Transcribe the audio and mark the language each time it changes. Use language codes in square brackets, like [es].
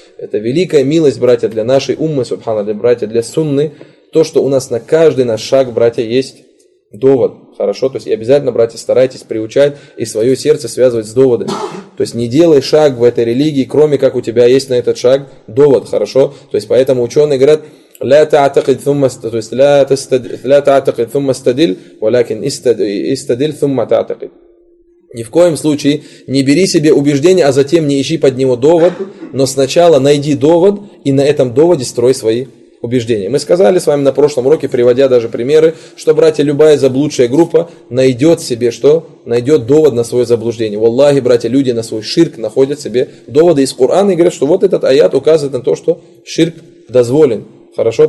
[ru] Это великая милость, братья, для нашей уммы, субханаллах, братья, для сунны. То, что у нас на каждый наш шаг, братья, есть довод. Хорошо, то есть и обязательно, братья, старайтесь приучать и свое сердце связывать с доводами. То есть не делай шаг в этой религии, кроме как у тебя есть на этот шаг довод, хорошо? То есть поэтому ученые говорят, [ar] لا تعتقد ثم [ru] то есть [ar] لا تعتقد ثم استدل ولكن استدل ثم تعتقد. [ru] Ни в коем случае не бери себе убеждение, а затем не ищи под него довод, но сначала найди довод и на этом доводе строй свои убеждения. Мы сказали с вами на прошлом уроке, приводя даже примеры, что, братья, любая заблудшая группа найдет себе что? Найдет довод на свое заблуждение. В Аллахе, братья, люди на свой ширк находят себе доводы из Корана и говорят, что вот этот аят указывает на то, что ширк дозволен. Хорошо?